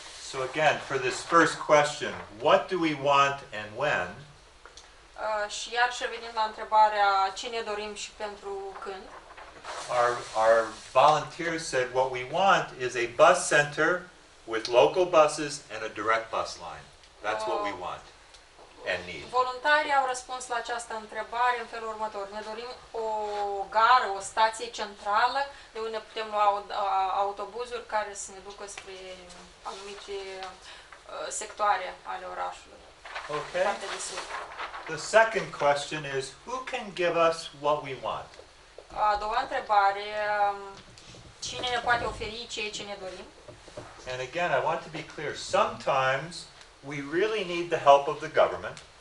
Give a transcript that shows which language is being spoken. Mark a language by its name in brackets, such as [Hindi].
[English] So again, for this first question, what do we want and when? [Romanian] Și iar și revenind la întrebarea ce ne dorim și pentru când. [English] Our volunteers said what we want is a bus center with local buses and a direct bus line. That's what we want and need. [Romanian] Voluntarii au răspuns la această întrebare în felul următor. Ne dorim o gară, o stație centrală de unde putem lua autobuzuri care să ne ducă spre anumite sectoare ale orașului. [English] Okay. The second question is, who can give us what we want? [Romanian] A doua întrebare, cine ne poate oferi ceea ce ne dorim? [English] And again, I want to be clear. Sometimes we really need the help of the government.